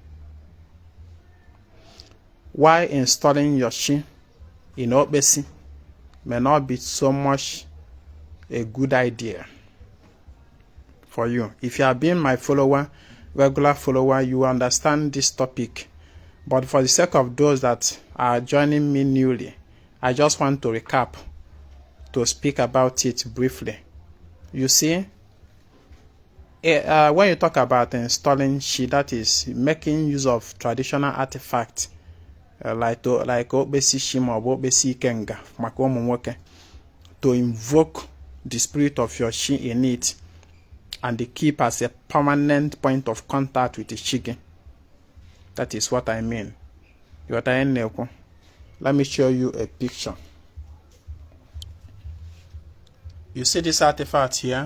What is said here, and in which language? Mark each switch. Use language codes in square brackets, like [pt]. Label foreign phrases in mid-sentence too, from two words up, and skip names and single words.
[en] Why installing your chi in Okpesi may not be so much a good idea for you. If you have been my regular follower, you understand this topic. But for the sake of those that are joining me newly, I just want to recap, to speak about it briefly. You see, when you talk about installing chi, that is making use of traditional artifacts like Okpesi chi [ig] ma ọ bụ Okpesi Ikenga maka ụmụ nwoke, [en] to invoke the spirit of your chi in it and keep as a permanent point of contact with the chi. That is what I mean. Let me show you a picture. You see this artifact here?